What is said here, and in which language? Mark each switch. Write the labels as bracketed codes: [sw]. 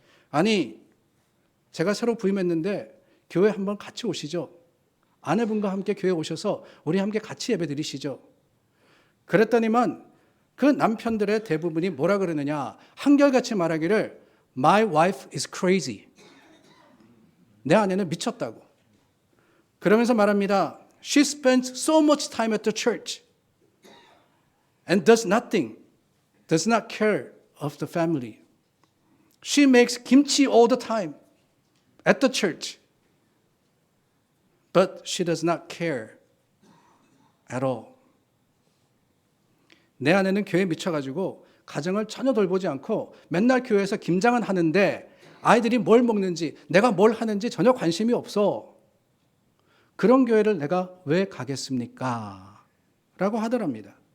[ko] 아니, 제가 새로 부임했는데 교회 한번 같이 오시죠. 아내분과 함께 교회 오셔서 우리 함께 같이 예배 드리시죠. 그랬더니만 그 남편들의 대부분이 뭐라 그러느냐, 한결같이 말하기를 [en] My wife is crazy. [ko] 내 아내는 미쳤다고. 그러면서 말합니다. [en] She spends so much time at the church and does nothing, does not care of the family. She makes kimchi all the time at the church, but she does not care at all. [ko] 내 아내는 교회에 미쳐가지고 가정을 전혀 돌보지 않고 맨날 교회에서 김장은 하는데 아이들이 뭘 먹는지 내가 뭘 하는지 전혀 관심이 없어. 그런 교회를 내가 왜 가겠습니까? 라고 하더랍니다.